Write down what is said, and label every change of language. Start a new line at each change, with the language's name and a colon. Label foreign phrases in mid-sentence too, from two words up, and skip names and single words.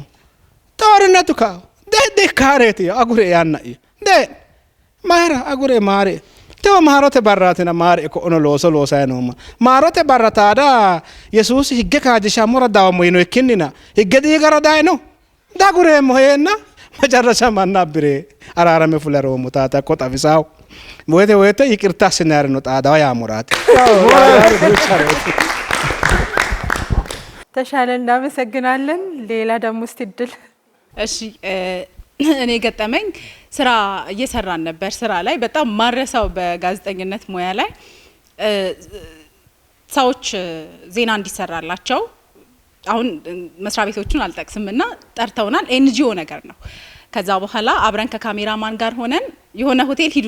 Sidamo: toorinetu ka de kaareeti agure yaanna'yo de maara agure maare tewo maarote barraatina maare ko ono looso loosaynooma maarote barra taada yesuusi higge kaajishammora dawammo yino ikkinnina higge diigara dayno dagureemmo heenna macarrasha manna abbire araarame fuleroomo taata ko xafisaw woyte ይቅርታ ስናርኖ ጣዳው ያሙራት
Amharic: ተሻለ እናመሰግናለን። ሌላ ደግሞ እስቲ ድል እሺ እኔ ገጠመኝ ስራ እየሰራን ነበር። ስራ ላይ በጣም ማረሳው በጋዜጠኝነት ሙያ ላይ ሰዎች ዜና እንዲሰራላቸው አሁን መስሪያ ቤቶቹን አልጠቅስምና ጠርተውናል። ኤንጂኦ ነገር ነው። ከዛ በኋላ አብረን ከካሜራማን ጋር ሆነን የሆነ ሆቴል ሂዱ